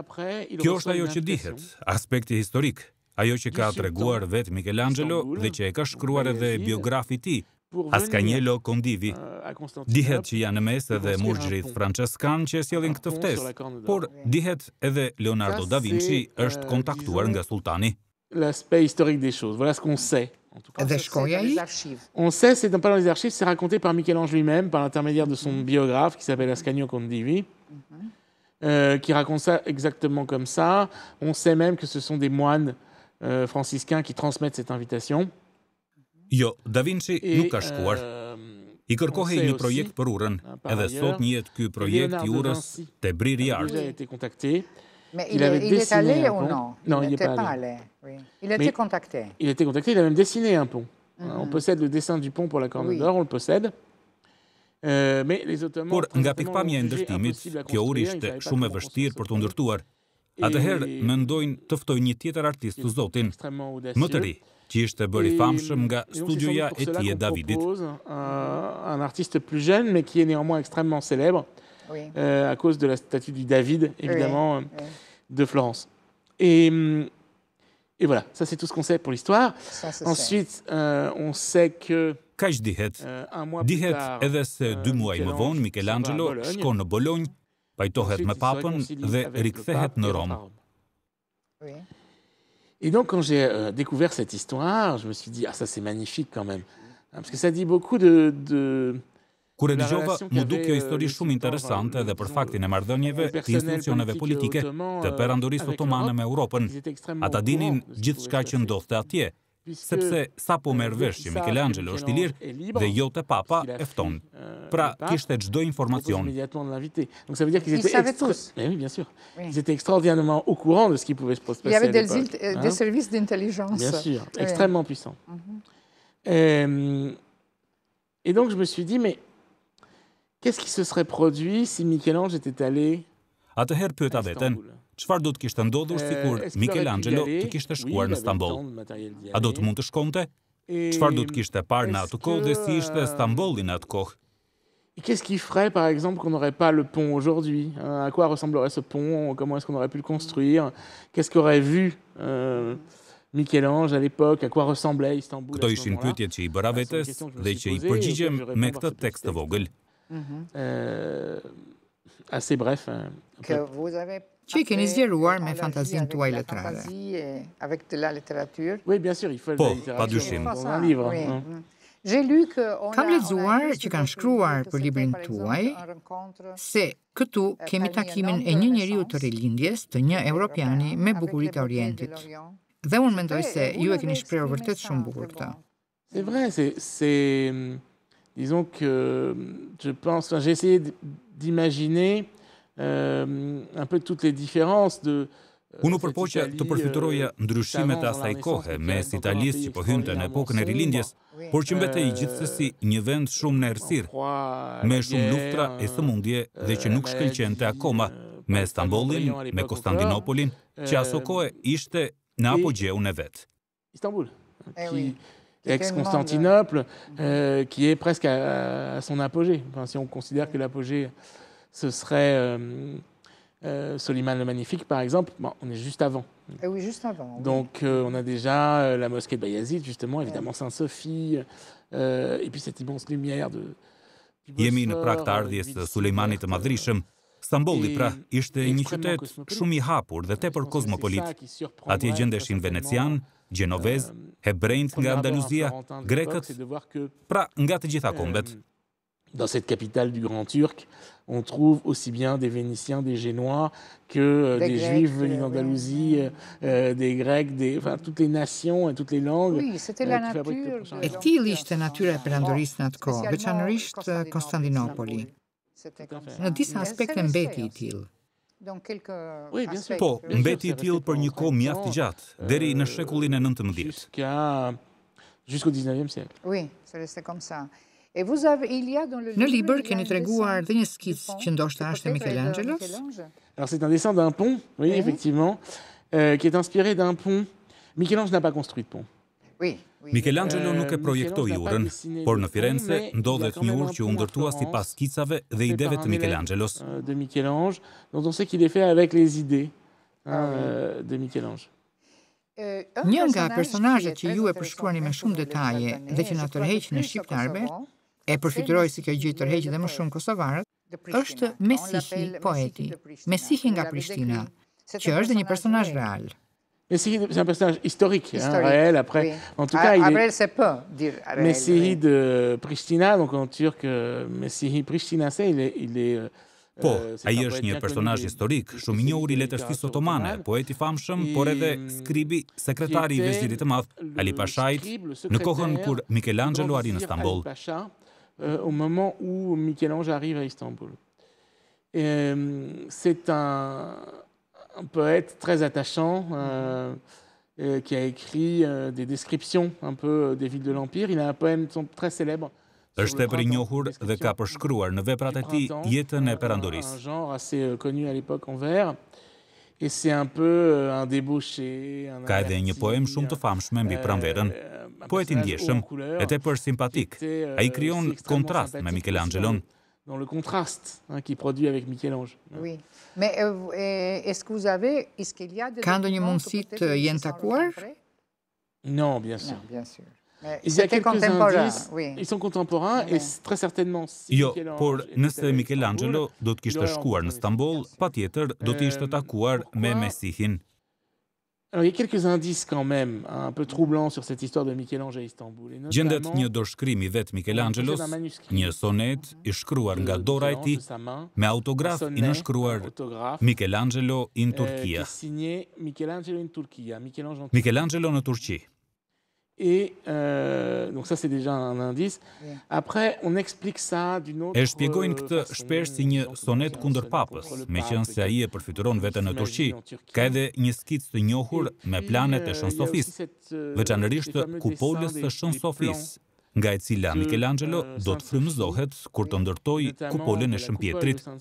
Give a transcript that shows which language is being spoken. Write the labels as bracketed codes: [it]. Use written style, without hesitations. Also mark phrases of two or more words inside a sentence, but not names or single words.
[sq] Kjo është ajo që dihet, aspekti historik, ajo që ka treguar vetë Michelangelo dhe që e ka shkruar edhe biografi i tij, Ascanio Condivi. Dihet që janë në mes edhe murxhrit franceskan që sjellin këtë ftesë, por dihet edhe Leonardo da Vinci është kontaktuar nga sultani. [fr] L'aspect historique des choses, voilà ce qu'on sait. On sait, c'est pas dans les archives, c'est raconté par Michel-Ange lui-même, par l'intermédiaire de son biographe, qui s'appelle Ascanio Condivi, qui raconte ça exactement comme ça. On sait même que ce sont des moines franciscains qui transmettent cette invitation. [sq] Jo, Da Vinci nuk ka shkuar. I kërkohej një projekt për urën, edhe sot njihet ky projekt i urës te Briri i Artë. [fr] Mais il est allé ou non? Non, il n'est pas allé. Oui. Il a été contacté. Il a été contacté, il a même dessiné un pont. On possède le dessin du pont pour la Corne d'Or, on le possède. [sq] Por nga pikpamja e ndërtimit, kjo ur ishte shumë e vështirë për të ndërtuar. Atëherë mendojnë të ftojnë një tjetër artist të Zotin, më të ri, që ishte bërë i famshëm nga studioja e tij e Davidit. [fr] Un artiste plus jeune, mais qui est néanmoins extrêmement célèbre, à cause de la statue du David, évidemment, de Florence. Et voilà, ça c'est tout ce qu'on sait pour l'histoire. Ensuite, on sait que [sq] Kaq dihet edhe se 2 muaj më vonë Michelangelo shkon në Bolognë, pajtohet me papën dhe rikthehet në Rom. [fr] Et donc quand j'ai découvert cette histoire, je me suis dit ah ça c'est magnifique quand même, parce que ça dit beaucoup de [sq] Kur e dëgjova, mu duk kjo histori shumë interesante dhe për faktin e marrëdhënieve të institucioneve politike të perandorisë otomane me Europën. Ata dinin gjithçka që ndodhte atje, sepse sa po merr vesh që Michelangelo është i lirë dhe jo te papa e fton. Pra kishte çdo informacion. [fr] Donc ça veut dire qu'ils étaient extraordinairement au courant de ce qui pouvait se passer. Il y avait des services d'intelligence. Bien sûr, extrêmement puissants. Et donc je me suis dit mais qu'est-ce qui se serait produit si Michel-Ange était allé [sq] Atëherë pyeta veten, çfarë do të kishte ndodhur sikur Michelangelo të kishte shkuar në Stamboll? A do të mund të shkonte? Çfarë do të kishte parë në atë kohë dhe si ishte Stambolli në atë kohë? [fr] Et qu'est-ce qui ferait, par exemple, qu'on n'aurait pas le pont aujourd'hui? À quoi ressemblerait ce pont? Comment est-ce qu'on aurait pu le construire? Qu'est-ce qu'aurait vu Michel-Ange à l'époque? À quoi ressemblait Istanbul? [sq] Këto ishin pyetjet që I bëra vetes dhe që I përgjigjem me këtë tekst të vogël. [fr] Assez bref. [sq] Që I keni zgjeruar me fantazinë tuaj letrare. [fr] Oui, bien sûr, il faut [sq] Po, padyshim. [fr] dans un livre. [sq] Kam lexuar që kanë shkruar për librin tuaj se këtu kemi takimin e një njeriu të rilindjes, të një europiani me bukuritë e Orientit. Dhe unë mendoj se ju e keni shprehur vërtet shumë bukur këtë. [fr] C'est vrai, disons que je pense, j'ai essayé d'imaginer un peu toutes les différences de [sq] Unë përpoqja të përfituroja ndryshimet e asaj kohe mes Italisë që po hynte në epokën e rilindjes, por që mbetej gjithsesi një vend shumë në errësirë, me shumë luftra e sëmundje dhe që nuk shkëlqente akoma, me Stambollin, me Konstantinopolin, që aso kohë ishte në apogjeun e vet. [fr] Istanbul, ex-Constantinople, qui est presque à son apogée. Enfin, si on considère que l'apogée, ce serait Soliman le Magnifique, par exemple, bon, on est juste avant. Oui, juste avant. Donc, on a déjà la mosquée de Bayazid, justement, évidemment Saint-Sophie, et puis cette immense lumière de... [sq] Jemi në prag të ardhjes të Sulejmanit të Madhrishëm. Stambolli, pra, ishte një qytet shumë I hapur dhe tepër kozmopolit. Atje gjendeshin venecian, gjenovez, hebrejt nga Andaluzia, grekët, pra nga të gjitha kombet. [fr] Dans cette capitale du Grand Turc, on trouve aussi bien des Vénitiens, des Génois, que des Juifs venus d'Andalousie, des Grecs, enfin, toutes les nations et toutes les langues. Oui, c'était la nature. [sq] E tillë ishte natyra e perandorisë në atë kohë, veçanërisht Konstantinopoli. Në disa aspekte mbeti I tillë. Po, mbeti I tillë për një kohë mjaft gjatë, deri në shekullin e 19. [fr] Jusqu'au 19e siècle. Oui, c'est resté comme ça. [sq] Në libër keni treguar dhe një skicë që ndoshta është e Michelangelos? [fr] Alors c'est un dessin d'un pont, oui, effectivement, qui est inspiré d'un pont. Michel-Ange n'a pas construit de pont. [sq] Michelangelo nuk e projektoi urën, por në Firenze ndodhet një urë që u ndërtua sipas skicave dhe ideve të Michelangelos. [fr] De Michel-Ange, dont on sait qu'il est fait avec les idées de Michel-Ange. [sq] Një nga personazhet që ju e përshkruani me shumë detaje dhe që na tërheq në shqiptarëve, e përfituroi si kjo gjë tërheq dhe më shumë kosovarët, është Mesihi, poeti, Mesihi nga Prishtina, që është dhe një personazh real. [fr] Messihi, c'est un personnage historique, réel. Après, en tout cas, Après, c'est peu dire réel. Messihi de Pristina, donc en turc, Messihi Prishtinase, il est [sq] Po, ai është një personazh historik, shumë I njohur I letërsisë otomane, poet I famshëm, por edhe skribi, sekretari I vezirit të madh, Ali Pashait, në kohën kur Michelangelo arrin në Stamboll. [fr] Au moment où Michel-Ange arrive à Istanbul. C'est un poète très attachant qui a écrit des descriptions un peu des villes de l'Empire. Il a un poème très célèbre. [sq] Është tepër I njohur dhe ka përshkruar në veprat e tij jetën e perandorisë. [fr] Un genre assez connu à l'époque en vers. Et c'est un peu un débauché, [sq] Ka edhe një poem shumë të famshme mbi pranverën. Poeti ndjeshëm, e tepër simpatik. Ai krijon kontrast me Michelangelon. [fr] Dans le contraste qu'il produit avec Michel-Ange. Oui. Mais est-ce que vous avez, est-ce qu'il y a des [sq] Ka ndonjë [fr] documents [sq] mundësi [fr] que [sq] të [fr] peut-être [sq] jenë [fr] ils sont [sq] takuar? [fr] rencontrés? Non, bien sûr. Non, bien sûr. Mais Il y a c'était quelques contemporain, indices, oui. ils sont contemporains et très certainement si [sq] Jo, [fr] Michel-Ange [sq] por [fr] était [sq] nëse [fr] allé à [sq] Michelangelo [fr] Istanbul, [sq] do të kishte shkuar në Stamboll, patjetër do të ishte takuar me Mesihin. [fr] Alors, il y a quelques indices quand même un peu troublants sur cette histoire de Michel-Ange à Istanbul. Et [sq] Gjendet [fr] notamment, [sq] një dorëshkrim I vet Michelangelos, një sonet I shkruar nga dora e tij me autograf I nënshkruar Michelangelo in [fr] qui [sq] Turchia. [fr] est signé Michelangelo [it] in Turchia, [fr] Michel-Ange en [sq] Michelangelo në Turqi. Et donc ça c'est déjà un indice. Après on explique ça d'une autre E shpjegojnë këtë shpesh si një sonet kundër papës, meqense ai e përfituron veten në Turqi. Ka edhe një skic të njohur me planet e Shën Sofisë, veçanërisht kupolës së Shën Sofisë, nga e cila Michelangelo do të frymëzohet kur të ndërtojë kupolën e Shëmpjetrit.